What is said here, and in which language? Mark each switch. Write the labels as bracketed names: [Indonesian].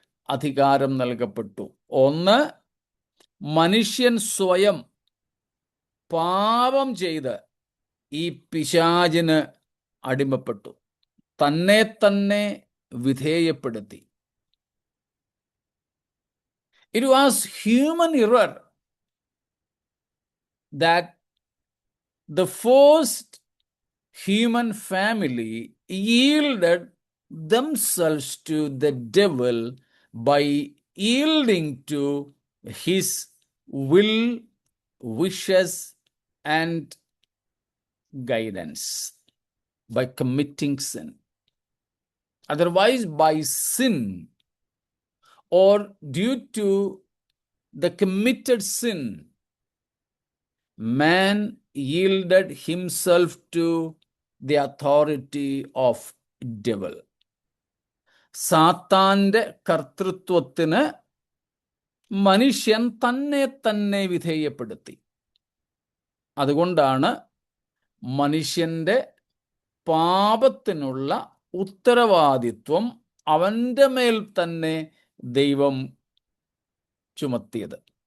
[Malayalam] അധികാരം നൽകപ്പെട്ടു. ഒന്ന്, മനുഷ്യൻ സ്വയം പാപം ചെയ്ത് ഈ പിശാചിന് അടിമപ്പെട്ടു, തന്നെ തന്നെ വിധേയപ്പെടുത്തി. [English] It was human error that the first human family yielded themselves to the devil by yielding to his will, wishes, and guidance, by committing sin. Otherwise, by sin or due to the committed sin, man yielded himself to the authority of devil. [Malayalam] സാത്താന്റെ കർത്തൃത്വത്തിന് മനുഷ്യൻ തന്നെ തന്നെ വിധേയപ്പെടുത്തി. അതുകൊണ്ടാണ് മനുഷ്യന്റെ പാപത്തിനുള്ള ഉത്തരവാദിത്വം അവന്റെ മേൽ തന്നെ ദൈവം ചുമത്തിയത്.